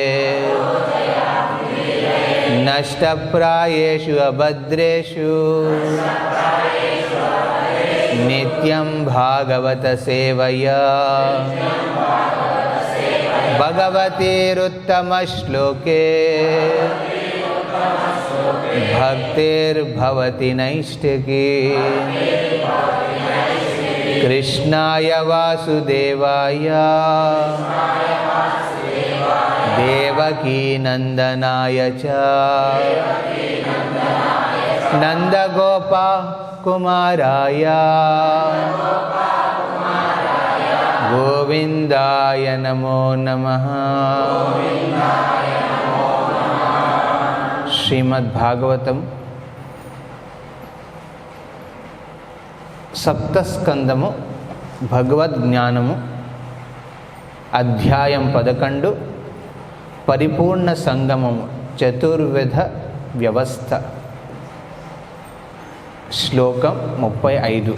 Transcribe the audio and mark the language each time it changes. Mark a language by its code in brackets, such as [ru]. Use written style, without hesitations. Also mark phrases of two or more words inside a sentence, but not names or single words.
[sa] नष्टप्रायेषु अभद्रेषु नित्यं भागवत सेवया, भगवतीरुत्तमश्लोके भक्तिर्भवति नैष्ठिकी। कृष्णाय वासुदेवाय దేవకీ నందనాయ చ నందగోప కుమారాయ గోవిందాయ నమో నమః. [te] శ్రీమద్భాగవతం సప్తస్కందము భగవద్జ్ఞానము అధ్యాయం 11 పరిపూర్ణ సంగమము చతుర్విధ వ్యవస్థ శ్లోకం 35.